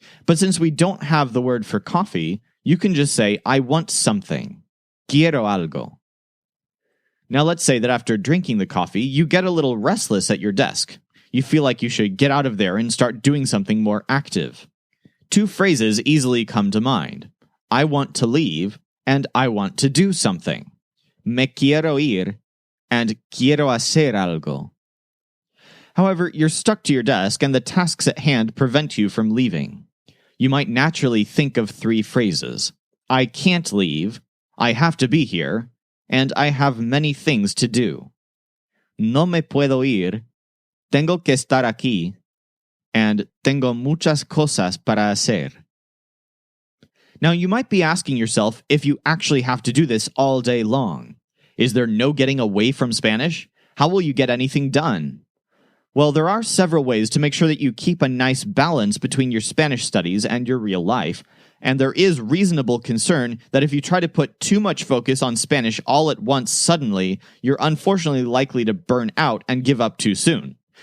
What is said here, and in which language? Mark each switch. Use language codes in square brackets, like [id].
[en] But since we don't have the word for coffee, you can just say, I want something. [es] Quiero algo. [en] Now let's say that after drinking the coffee, you get a little restless at your desk. You feel like you should get out of there and start doing something more active. Two phrases easily come to mind. I want to leave, and I want to do something. [es] Me quiero ir, and quiero hacer algo. [en] However, you're stuck to your desk and the tasks at hand prevent you from leaving. You might naturally think of three phrases. I can't leave, I have to be here, and I have many things to do. [es] No me puedo ir, tengo que estar aquí, and tengo muchas cosas para hacer. [en] Now, you might be asking yourself if you actually have to do this all day long. Is there no getting away from Spanish? How will you get anything done? Well, there are several ways to make sure that you keep a nice balance between your Spanish studies and your real life, and there is reasonable concern that if you try to put too much focus on Spanish all at once suddenly, you're unfortunately likely to burn out and give up too soon.